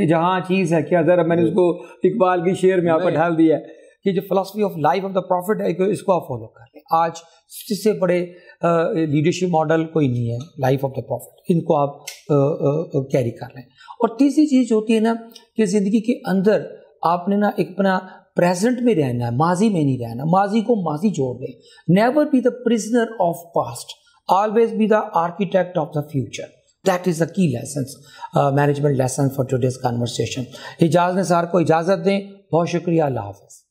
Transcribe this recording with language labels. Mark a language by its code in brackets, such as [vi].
[ur] یہ جہاں چیز ہے, کیا ذرا میں نے اس کو اقبال کی شعر میں آپ کو ڈال دیا ہے کہ جو فلسفی of life of the profit ہے, اس کو آپ فالو کر لیں. آج اس سے بڑے لیڈرشپ ماڈل کوئی نہیں ہے, لائف آف دا پروفٹ, ان کو آپ کیری کر لیں. اور تیسری چیز ہوتی ہے نا کہ زندگی کے اندر آپ نے نا ایک اپنا پریزنٹ میں رہنا ہے, ماضی میں نہیں رہنا. ماضی کو ماضی چھوڑ دیں. [en] Never be the prisoner of past, always be the architect of the future. That is the key lessons, management lesson for today's conversation. [ur] اجاز نثار کو اجازت دیں. بہت شکریہ, اللہ حافظ.